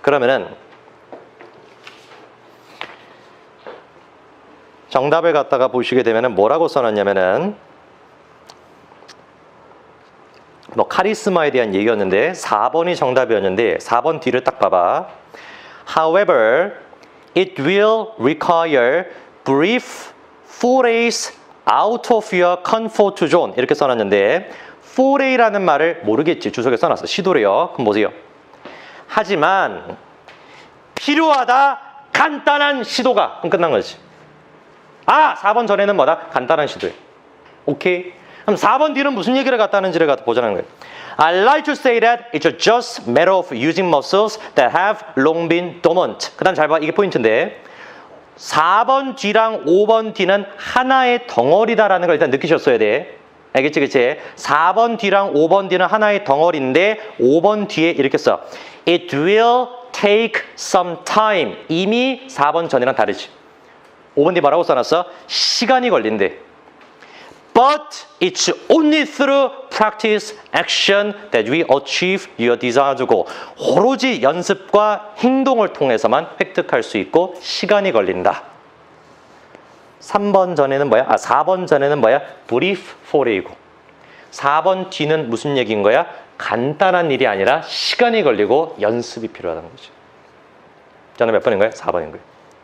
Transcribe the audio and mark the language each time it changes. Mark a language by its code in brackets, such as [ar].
[ko] 그러면은 정답을 갖다가 보시게 되면은 뭐라고 써놨냐면은 카리스마에 대한 얘기였는데 4번이 정답이었는데 4번 뒤를 딱 봐봐. [en] However, it will require brief forays out of your comfort zone [ko] 이렇게 써놨는데 foray라는 말을 모르겠지. 주석에 써놨어. 시도래요. 그럼 보세요. 하지만 필요하다. 간단한 시도가. 그럼 끝난 거지. 4번 전에는 뭐다? 간단한 시도예요. 오케이? 그럼 4번 뒤는 무슨 얘기를 갖다 하는지를 갖다 보자는 거예요. [en] I like to say that it's just a matter of using muscles that have long been dormant. [ko] 그 다음 잘 봐. 이게 포인트인데 4번 뒤랑 5번 뒤는 하나의 덩어리다라는 걸 일단 느끼셨어야 돼. 알겠지? 그치? 4번 뒤랑 5번 뒤는 하나의 덩어리인데 5번 뒤에 이렇게 써. [en] It will take some time. [ko] 이미 4번 전이랑 다르지. 5번 뒤 뭐라고 써놨어? 시간이 걸린대. [en] But it's only through practice, action that we achieve your desired goal. [ko] 오로지 연습과 행동을 통해서만 획득할 수 있고 시간이 걸린다. 3번 전에는 뭐야? 4번 전에는 뭐야? brief foray고. 4번 뒤는 무슨 얘기인 거야? 간단한 일이 아니라 시간이 걸리고 연습이 필요하다는 거죠. 저는 몇 번인 거예요? 4번인 거예요.